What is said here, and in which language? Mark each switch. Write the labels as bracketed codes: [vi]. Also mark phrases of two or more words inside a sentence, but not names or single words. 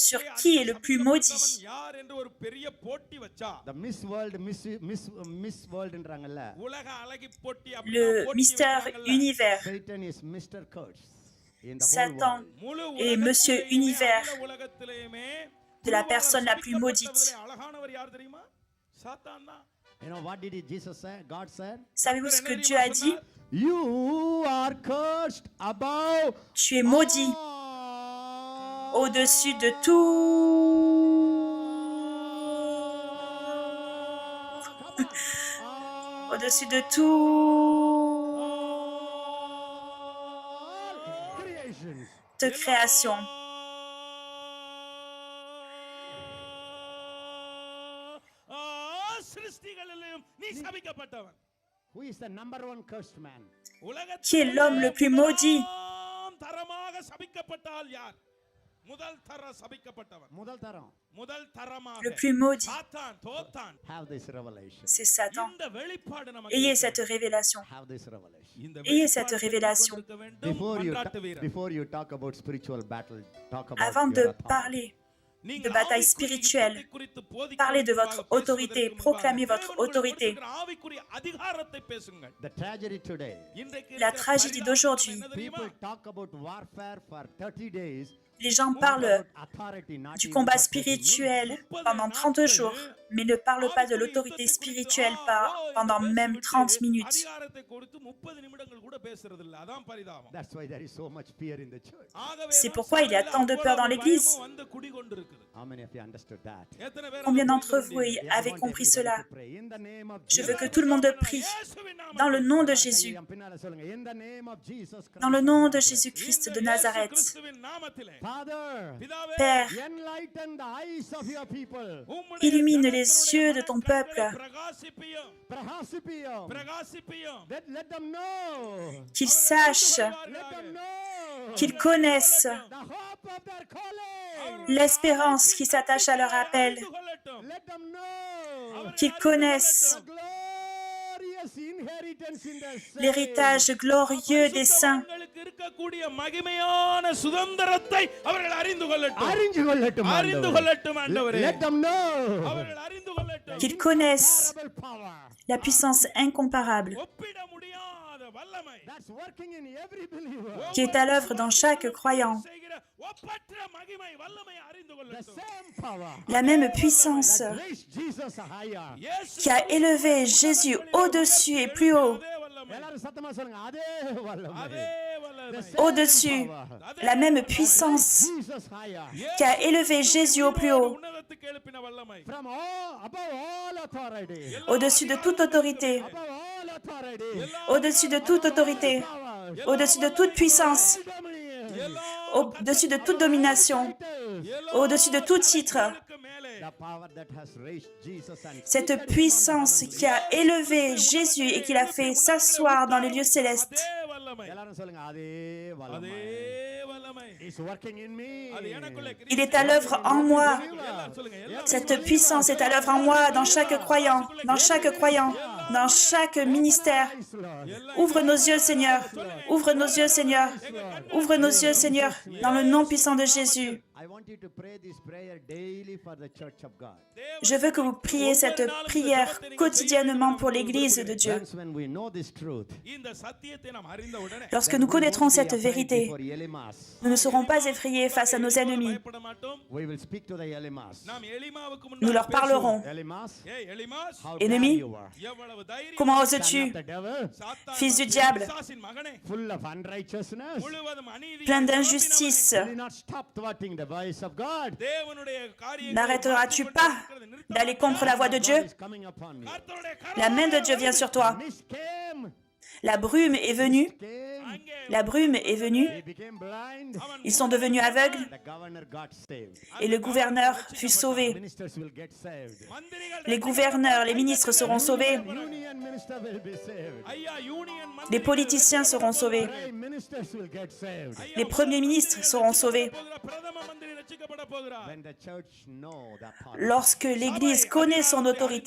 [fr] sur qui est le plus maudit, [ta] சபிக்கப்பட்டவன் யார் என்று ஒரு பெரிய போட்டி வச்சா The Miss Worldன்றாங்கல்ல. உலக அழகி போட்டி [fr] le [ta] அப்படின்னா போட்டி [fr] Mister [ta] வைக்கிறாங்கல்ல. [fr] Univers, [en] Satan is Mr. Curse in the whole Satan world. [ta] முழு [fr] et Monsieur [ta] உலகத்திலேயுமே, [fr] Univers [ta] அகில உலகத்திலேயுமே [fr] de la personne la plus maudite. [ta] சபிக்கப்பட்டவர்களே அழகானவர் யார் தெரியுமா? சாத்தான் தான். [en] You know what did Jesus say? God said, [fr] Savez-vous ce que Dieu a dit? [en] "You are cursed above [fr] Tu es maudit [en] all." [fr] au-dessus de tout. Au-dessus de tout [en] Creations. [fr] de création. [ta] சிருஷ்டிகளிலும் நீ சபிக்கப்பட்டவன். [en] Who is the number one cursed man? [fr] Qui est l'homme le plus maudit? [ta] முதலாம் தரமாக சபிக்கப்பட்டால் யார்? முதல் தர சபிக்கப்பட்டவன். முதல் தரம். முதல் தரமாக [fr] Le plus maudit, [ta] சாத்தான் தோத்தான். [en] Have this revelation. [fr] c'est Satan. [ta] இந்த வெளிப்பாடு நமக்கு [fr] Ayez [ta] இருக்கிறது. [fr] cette révélation. [en] Have this revelation. [ta] இந்த [fr] Ayez cette [ta] வெளிப்பாட்டை [fr] révélation. [ta] கொடுக்க வேண்டும் மன்றாட்டு வீரன். [en] Before you talk about spiritual battle, talk about [fr] Avant [en] your [fr] de [en] authority. [fr] parler [ta] நீங்கள் [fr] de bataille [ta] ஆவிக்குரிய [fr] spirituelle, [ta] யுத்தத்தை குறித்து போதிக்க [fr] parlez de [ta] முன்பாக [fr] votre autorité, [ta] பேசுவதற்கு [fr] proclamez [ta] முன்பாக [fr] votre [ta] தேவன் உங்களுக்கு [fr] autorité. [ta] கொடுத்திருக்கிற ஆவிக்குரிய அதிகாரத்தை பேசுங்கள். [en] The tragedy today, [ta] இன்றைக்கு [fr] La [ta] இருக்கிற [fr] tragédie [ta] பரிதாபம் [fr] d'aujourd'hui. [ta] என்ன தெரியுமா? [en] people talk about warfare for 30 days. [fr] Les gens parlent du combat spirituel pendant 30 jours, mais ne parlent pas de l'autorité spirituelle pendant même 30 minutes. [ta] அதிகாரத்தை கொடுத்து 30 நிமிடங்கள் கூட பேசுறது இல்ல. அதான் பரிதாபம். [en] That's why there is so much fear in the church. [ta] ஆகவே [fr] C'est [ta] தான் [fr] pourquoi il y a [ta] சபையில [fr] tant de peur dans [ta] அவ்வளவு [fr] l'Église. [ta] பயமும் வந்து குடிகொண்டிருக்குது. [en] How many of you understood that? [ta] எத்தனை பேர் [fr] Combien [ta] அதை [fr] d'entre [ta] புரிந்து [fr] vous [ta] கொண்டீங்க? [fr] avez compris cela? [en] In the name of [fr] Je [en] Jesus. [fr] veux que tout le monde prie [ta] இயேசுவின் நாமத்தில் [fr] dans le nom de Jésus, [ta] என் பின்னால சொல்லுங்க. [en] In the name of Jesus Christ. [fr] dans le nom de [en] of Nazareth. [fr] Jésus-Christ [ta] இந்த [fr] de [ta] இயேசு [fr] Nazareth. [ta] கிறிஸ்துவின் நாமத்திலே [en] Father, [ta] பிதாவே [fr] Père, [en] enlighten the eyes of your people. [ta] உம்முடைய [fr] illumine les [ta] ஜனத்தினுடைய [fr] yeux de ton [ta] மனக்கண்களை [fr] peuple, [ta] பிரகாசிப்பியும் Prahasipiyam. பிரகாசிப்பியும் [en] Let them know. [fr] qu'ils sachent, [en] Let them know. [fr] qu'ils connaissent [en] The hope of their calling. [fr] l'espérance qui s'attache à leur appel, [en] Let them know. [fr] qu'ils connaissent [en] The glorious inheritance in the saints. [fr] l'héritage glorieux des saints, [ta] அவர்களுக்கு இருக்கக்கூடிய மகிமையான சுதந்திரத்தை அவர்கள் அறிந்து கொள்ளட்டும். அறிந்து கொள்ளட்டும் அறிந்து ஆண்டவரே. கொள்ளட்டும் ஆண்டவரே. [en] Let them know. [ta] அவர்கள் அறிந்து கொள்ளட்டும். [fr] qu'ils connaissent [en] Incomparable power. [fr] la puissance incomparable [ta] ஒப்பிட முடியாத வல்லமை [en] That's working in every believer. [fr] qui est à l'œuvre dans chaque croyant. [ta] செய்கிற ஒப்பற்ற மகிமை வல்லமை அறிந்து [en] The [ta] கொள்ளட்டும். [en] same power [fr] La même puissance [en] that raised Jesus higher. [ta] இயேசு [fr] qui a élevé Jésus au-dessus et plus haut, [ta] அதே வல்லமை, எல்லாரும் சத்தமா சொல்லுங்க அதே வல்லமை. அதே வல்லமை. [en] The same [fr] au-dessus, [en] power [fr] la même puissance [en] Jesus higher. [fr] qui a élevé Jésus au plus haut, [ta] உன்னதத்துக்கு எழுப்பின வல்லமை. [en] From all, above all authority. [fr] au-dessus de toute autorité, [en] Above all authority. [fr] au-dessus de toute autorité, [en] Powers. [fr] au-dessus de toute puissance, [en] Dominion. [fr] au-dessus de toute domination, au-dessus de tout titre. [ta] மேலே [en] The power that has raised Jesus and [fr] Cette puissance qui a élevé Jésus et qui l'a fait s'asseoir dans les lieux célestes. [ta] அதே வல்லமை, எல்லாரும் சொல்லுங்க அதே வல்லமை. அதே வல்லமை. [en] Is working in me. [ta] அது எனக்குள்ளே [fr] Il est à l'œuvre en moi. [ta] எல்லாரும் சொல்லுங்க, எல்லாரும் [fr] Cette puissance est à l'œuvre en moi, dans chaque croyant, dans chaque croyant, dans chaque ministère. [en] Yes, Lord. [fr] Ouvre nos yeux, Seigneur. Ouvre nos yeux, Seigneur. Ouvre nos yeux, Seigneur, dans le nom puissant de Jésus. [en] I want you to pray this prayer daily for the church of God. [fr] Je veux que vous priez cette prière quotidiennement pour l'Église de Dieu. [en] Once when we know this truth, [ta] இந்த சத்தியத்தை நாம் அறிந்த உடனே [fr] Lorsque nous connaîtrons cette vérité, [en] for Elimas, [fr] nous ne serons pas effrayés face à nos ennemis. [ta] பயப்பட மாட்டோம். [en] we will speak to the Elimas. [ta] நாம் எலிமாவுக்கு [fr] Nous [ta] முன்னாடி [fr] leur parlerons. [en] Elimas, [ta] ஏய் எலிமாஸ், [en] how [fr] Ennemi, [en] dare you are. [ta] எவ்வளவு தைரியம். [fr] Comment [en] Son [fr] oses-tu, [en] of the devil, [ta] சாத்தான் [fr] fils du diable, [ta] பிசாசின் மகனே, [en] full of unrighteousness, [ta] முழுவதும் அநீதி [fr] plein d'injustice, [en] will not stop thwarting the voice of God. [ta] தேவனுடைய காரியங்களை [fr] n'arrêteras-tu pas d'aller contre la voix de Dieu? [en] Is coming upon you. [ta] கர்த்தருடைய [fr] La main de Dieu vient sur toi. [en] Mist came, [fr] La brume est venue. [ta] அங்கே [fr] La brume est venue. [en] he became blind. [fr] Ils sont devenus aveugles [en] The governor got saved. [fr] et le gouverneur fut sauvé. [en] Ministers will get saved. [ta] மந்திரிகள் [fr] Les gouverneurs, les ministres seront sauvés. [en] Union minister will be saved. [ta] ஐயா யூனியன் [fr] Les politiciens seront sauvés. [en] Prime ministers will get saved. [fr] Les premiers ministres seront sauvés. [ta] பிரதம மந்திரி ரட்சிக்கப்பட போகிறார். [en] When the church know the power. [fr] Lorsque l'Église connaît son autorité,